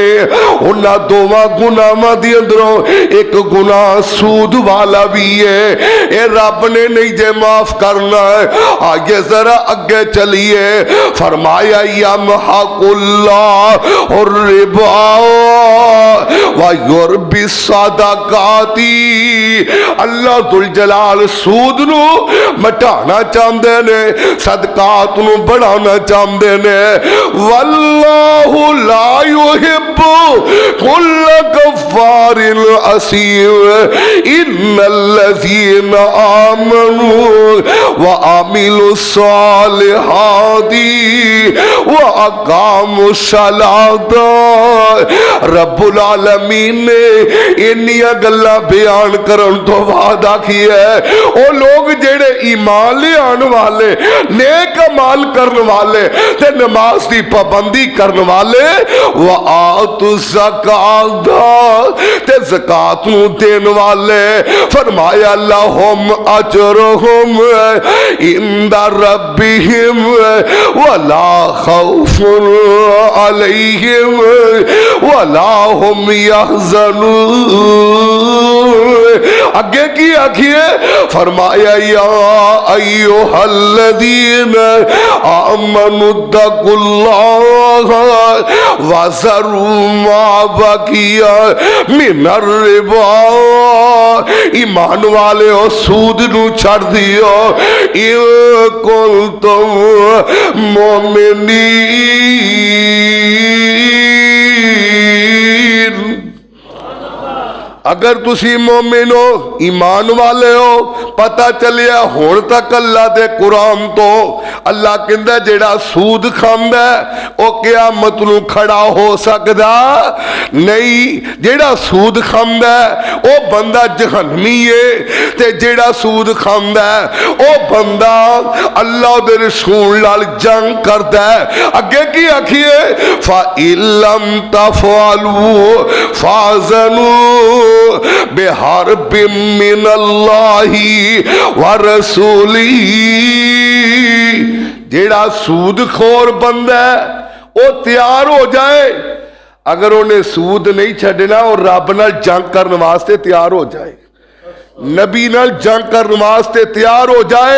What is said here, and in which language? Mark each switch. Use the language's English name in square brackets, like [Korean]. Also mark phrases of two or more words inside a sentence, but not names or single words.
[Punjabi] ਉਨ੍ਹਾਂ ਦੋਵਾਂ ਗੁਨਾਹਾਂ ਦੀ ਅੰਦਰੋਂ ਇੱਕ ਗੁਨਾ ਸੂਦ ਵਾਲਾ ਭੀ ਹੈ, ਇਹ ਰੱਬ ਨੇ ਨਹੀਂ ਜੇ ਮਾਫ਼ ਕਰਨਾ ਹੈ। ਅੱਗੇ ਜ਼ਰਾ ਅੱਗੇ ਚੱਲੀਏ ਫ਼ਰਮਾਇਆ [Arabic] يمحق الله الربا ويربي الصدقات. [Punjabi] ਅੱਲ੍ਹਾ ਜੁਲ ਜਲਾਲ ਸੂਦ ਨੂੰ ਮਿਟਾਣਾ ਚਾਹੁੰਦੇ ਨੇ, ਸਦਕਾਤ ਨੂੰ ਵਧਾਣਾ ਚਾਹੁੰਦੇ ਨੇ। [Arabic] والله لا يحب كل كفار أثيم. إن الذين آمنوا وعملوا الصالحات وأقاموا الصلاة. [Punjabi] ਰੱਬੁਲ ਆਲਮੀਨ ਨੇ ਇੰਨੀਆਂ ਗੱਲਾਂ ਬਿਆਨ ਕਰਨ ਤੋਂ ਬਾਅਦ ਆਖੀ ਹੈ ਓ ਲੋਕ ਜਿਹੜੇ ਈਮਾਨ ਲੈ ਆਉਣ ਵਾਲੇ, ਨੇਕ ਅਮਾਲ ਕਰਨ ਵਾਲੇ ਤੇ ਨਮਾਜ਼ ਦੀ ਪਾਬੰਦੀ ਕਰਨ ਵਾਲੇ, [Arabic] وآتوا الزكاة [Punjabi] ਤੇ ਜ਼ਕਾਤ ਨੂੰ ਦੇਣ ਵਾਲੇ। [Arabic] फरमाया لهم أجرهم عند ربهم ولا خوف عليهم ولا هم يحزنون. [Punjabi] ਅੱਗੇ ਕੀ ਆਖੀਏ ਫ਼ਰਮਾਇਆ [Arabic] يا أيها الذين آمنوا اتقوا الله وذروا ما بقي من الربا. [Punjabi] ਈਮਾਨ ਵਾਲੇ ਹੋ ਸੂਦ ਨੂੰ ਛੱਡ ਦਿਓ, [Arabic] إن كنتم مؤمنين. [Punjabi] ਅਗਰ ਤੁਸੀਂ ਮੋਮਿਨ ਹੋ, ਈਮਾਨ ਵਾਲੇ ਹੋ, ਪਤਾ ਚੱਲਿਆ ਹੁਣ ਤੱਕ ਅੱਲ੍ਹਾ ਦੇ ਕੁਰਾਨ ਤੋਂ ਅੱਲ੍ਹਾ ਕਹਿੰਦਾ ਜਿਹੜਾ ਸੂਦ ਖਾਂਦਾ ਓ ਕਿਆਮਤ ਨੂੰ ਖੜ੍ਹਾ ਹੋ ਸਕਦਾ ਨਹੀਂ। ਜਿਹੜਾ ਸੂਦ ਖਾਂਦਾ ਓ ਬੰਦਾ ਜਹੰਨਮੀ ਹੈ, ਤੇ ਜਿਹੜਾ ਸੂਦ ਖਾਂਦਾ ਓ ਬੰਦਾ ਅੱਲ੍ਹਾ ਦੇ ਰਸੂਲ ਨਾਲ ਜੰਗ ਕਰਦਾ ਹੈ। ਅੱਗੇ ਕੀ ਆਖੀਏ [Arabic] فإن لم تفعلوا فأذنوا بحرب من الله ورسوله. [Punjabi] ਜਿਹੜਾ ਸੂਦਖੋਰ ਬੰਦਾ ਹੈ ਵੋ ਤਿਆਰ ਹੋ ਜਾਏ, ਅਗਰ ਉਨ੍ਹੇਂ ਸੂਦ ਨਹੀਂ ਛੱਡਣਾ ਔਰ ਰੱਬ ਨਾਲ ਜੰਗ ਕਰਨ ਵਾਸਤੇ ਤਿਆਰ ਹੋ ਜਾਏ, ਨਬੀ ਨਾਲ ਜੰਗ ਕਰਨ ਵਾਸਤੇ ਤਿਆਰ ਹੋ ਜਾਏ।